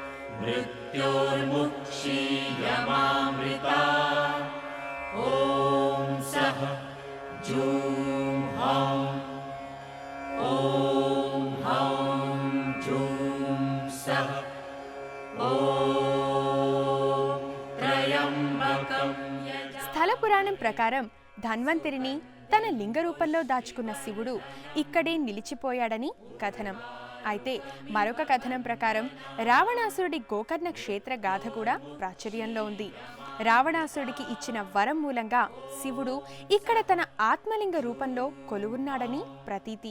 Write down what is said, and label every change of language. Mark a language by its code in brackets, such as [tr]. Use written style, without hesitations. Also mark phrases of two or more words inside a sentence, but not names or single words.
[sa] मृत्योर्मुक्षीयमामृतात् ॐ सः जूं हौं ॐ हौं जूं सः ॐ त्र्यम्बकं [te] స్థల పురాణం ప్రకారం ధన్వంతరిని తన లింగ రూపంలో దాచుకున్న శివుడు ఇక్కడే నిలిచిపోయాడని కథనం. అయితే మరొక కథనం ప్రకారం రావణాసురుడి గోకర్ణ క్షేత్ర గాథ కూడా ప్రాచుర్యంలో ఉంది. రావణాసురుడికి ఇచ్చిన వరం మూలంగా శివుడు ఇక్కడ తన ఆత్మలింగ రూపంలో కొలువున్నాడని ప్రతీతి.